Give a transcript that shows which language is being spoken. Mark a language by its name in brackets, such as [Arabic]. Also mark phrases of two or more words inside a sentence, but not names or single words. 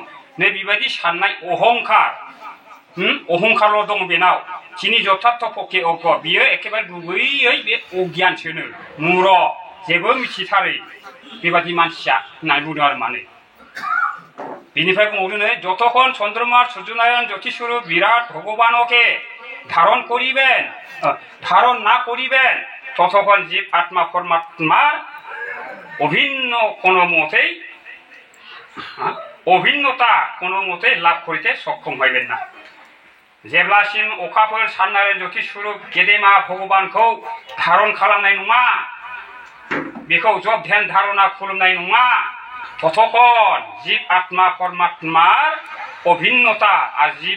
[Bodo] नै बेबायदि साननाय अहंकार अहंकारल' दं बेनाव [Bangla] তিনি যথার্থ পক্ষে অজ্ঞ [Bodo] बियो एखेबारे गुबैयै बे अगियानसोनो मूर जेबो मिथिथारै बेबादि मानसिया होननानै बुंदों आरो माने बिनिफ्राय बुंबावदों [Bangla] যতক্ষণ চন্দ্রমা সূর্যনারায়ণ জ্যোতিস্বরূপ বিরাট ভগবানকে ধারণ করিবেন ধারণ না করিবেন ততক্ষণ জীব আত্মা পরমাত্মার অভিন্ন কোনো মতেই অভিন্নতা কোনো মতেই লাভ করিতে সক্ষম হইবেন না [Bodo] जेब्लासिम अखाफोर साननारायण ज्योतिस्वरूप गेदेमा भगबानखौ धारन खालामनाय नङा बेखौ जब ध्यान धारणा खुलुमनाय नङा [Bangla] ততক্ষণ জীব আত্মা পরমাত্মার অভিন্নতা [Bodo] आरो जीव